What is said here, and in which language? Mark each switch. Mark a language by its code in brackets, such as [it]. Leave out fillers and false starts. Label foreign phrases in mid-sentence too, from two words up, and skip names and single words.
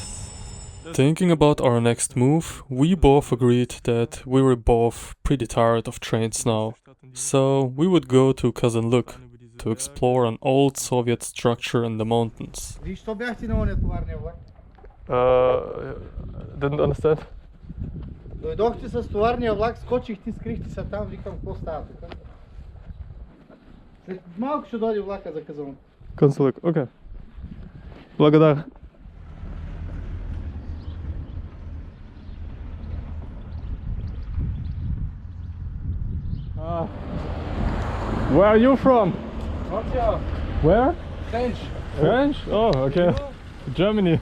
[en] Thinking about our next move, we both agreed that we were both pretty tired of trains now, so we would go to Cousin Luke to explore an old Soviet structure in the mountains. Didn't understand. [bg] Дойдохте с товарния влак, скочихте, скрихте се там, викам, какво става тук? След малко ще дойде влака за Казан. Cousin Luke, окей. Благодаря. [en] Where are you from? Sofia, Where? French. French? Oh, okay. Germany.